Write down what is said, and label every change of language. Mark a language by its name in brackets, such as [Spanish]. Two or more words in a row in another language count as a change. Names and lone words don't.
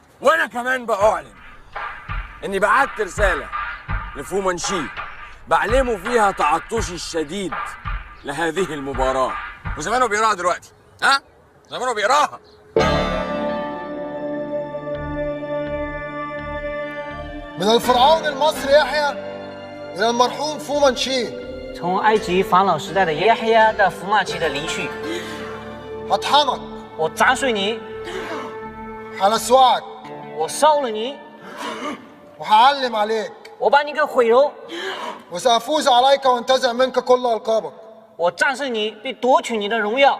[Arabic] وانا كمان بأعلن اني بعت رسالة لفو منشي بعلمه فيها تعطشي الشديد لهذه المباراة، وزمانه بيقراها دلوقتي. ها؟ زمانه بيقراها. من الفرعون المصري يحيى إلى المرحوم فو منشي. [Chinese] 从埃及法老时代的耶黑亚到福马奇的离去。 [Arabic] هطحنك. [Chinese] 我砸碎你。 [Arabic] هلسوعك. [Chinese] 我烧了你。 [Arabic] وهعلم عليك. [Chinese] 我把你给毁容。 [Arabic] وسأفوز عليك وانتزع منك كل ألقابك. [Chinese] 我战胜你，并夺取你的荣耀。